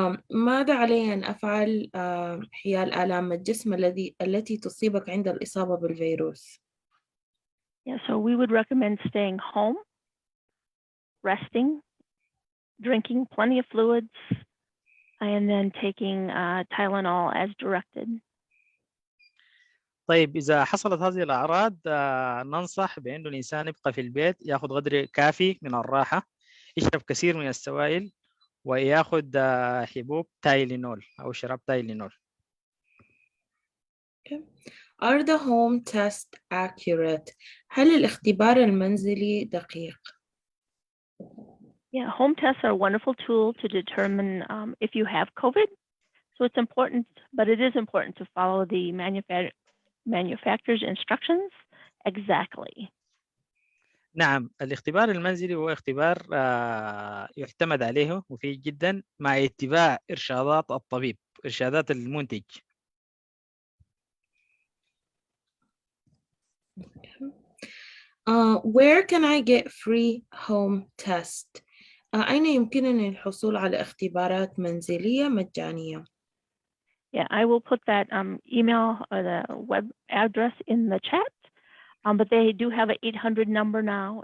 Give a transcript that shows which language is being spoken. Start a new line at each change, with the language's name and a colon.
Arabic: ماذا علي أن أفعل حيال آلام الجسم التي تصيبك عند الإصابة بالفيروس؟
English: Yeah, so we would recommend staying home, resting, drinking plenty of fluids, and then taking Tylenol as directed.
Arabic: طيب إذا حصلت هذه الأعراض ننصح بأنه الإنسان يبقى في البيت، يأخذ قدر كافي من الراحة، يشرب كثير من السوائل، ويأخذ حبوب تايلينول أو شراب تايلينول.
English: Okay. Are the home tests accurate?
Arabic: هل الاختبار المنزلي دقيق؟
English: Yeah, home tests are a wonderful tool to determine if you have COVID. So it's important, but it is important to follow the manufacturer's instructions exactly.
Arabic: نعم، الاختبار المنزلي هو اختبار يعتمد عليه مفيد جدا مع اتباع إرشادات الطبيب، إرشادات المنتج.
English: Where can I get free home test?
Arabic: أين يمكنني الحصول على اختبارات منزلية مجانية؟
English: Yeah, I will put that email or the web address in the chat. But they do have an 800 number now.